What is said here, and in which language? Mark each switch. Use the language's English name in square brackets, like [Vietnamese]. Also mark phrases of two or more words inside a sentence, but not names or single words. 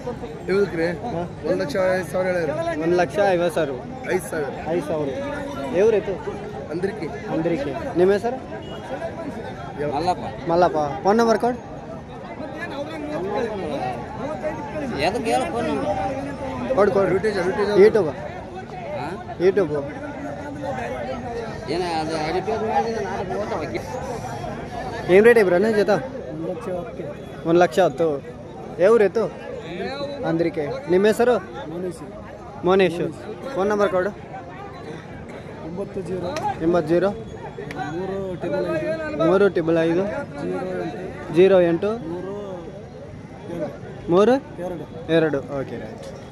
[Telugu] 1,50,000. 5,000. ఎవరెತ್ತು? అందరికి. [Kannada] ನಿಮ್ಮ ಹೆಸರು? ಮಲ್ಲಪ್ಪ. ಫೋನ್ ನಂಬರ್ ಕೊಡು. [Telugu] ಯೂಟ್ಯೂಬ್ ఏం రేట్ ఇవ్వరా జత? 1,10,000. ఎవరెತ್ತು? అందరికీ. [Kannada] ನಿಮ್ಮ ಹೆಸರು? ಮೋನೇಶ್. ಫೋನ್ ನಂಬರ್ ಕೊಡು. 80 355 08 32. ಓಕೆ ರೈಟ್.